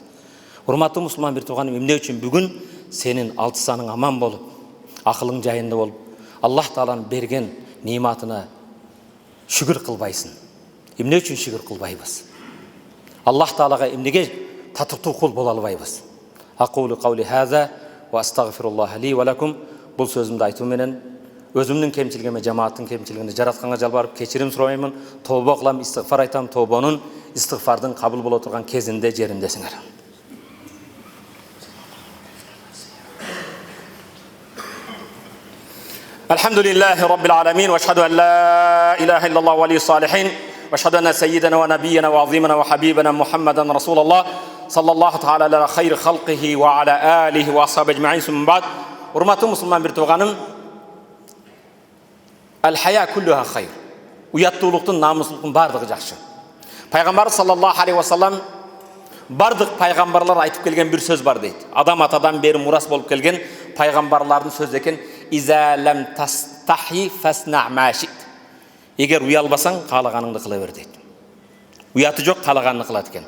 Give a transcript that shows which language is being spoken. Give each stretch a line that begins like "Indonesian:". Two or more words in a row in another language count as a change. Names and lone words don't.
Kyrgyz: Урматтуу мусулман бир тууганым, эмне үчүн бүгүн сенин алты саның аман болуп, акылың жайында болуп, Аллах Тааланын берген нематына шүгүр кылбайсың? Эмне үчүн шүгүр кылбайбыз? Аллах Таалага эмнеге татыктуу кул боло албайбыз?
Arabic: أقول قولي هذا وأستغفر الله لي ولكم.
Kyrgyz: Бул сөзүмдү айтуу менен өзүмдүн кемчилигиме, жамааттын кемчилигине жаратканга жалбарып кечирим сураймын, тобо кылам, истигфар айтам. Тобонун, истигфардын кабыл боло турган кезинде, жериндесиңер.
Arabic: الحمد لله رب العالمين وأشهد أن لا إله إلا الله ولي الصالحين وأشهد أن سيدنا ونبينا وعظيمنا وحبيبنا محمدا رسول الله صلى الله تعالى على خير خلقه وعلى آله وأصحابه أجمعين. ثم بعد.
Kyrgyz: Урматтуу мусулман бир тууганым,
Arabic: الحياء كله خير.
Kyrgyz: Уяттуулуктун, намустуулуктун бардыгы жакшы. Пайгамбар
Arabic: صلى الله عليه وسلم
Kyrgyz: бардык пайгамбарлар айтып келген бир сөз бар дейт. Адам атадан бери мурас болуп келген пайгамбарлардын сөзү экен.
Arabic: إذا لم تستح فاصنع ما شئت.
Kyrgyz: Эгер уялбасаң, каалаганыңды кыла бер дейт. Уяты жок, каалаганын кылат экен.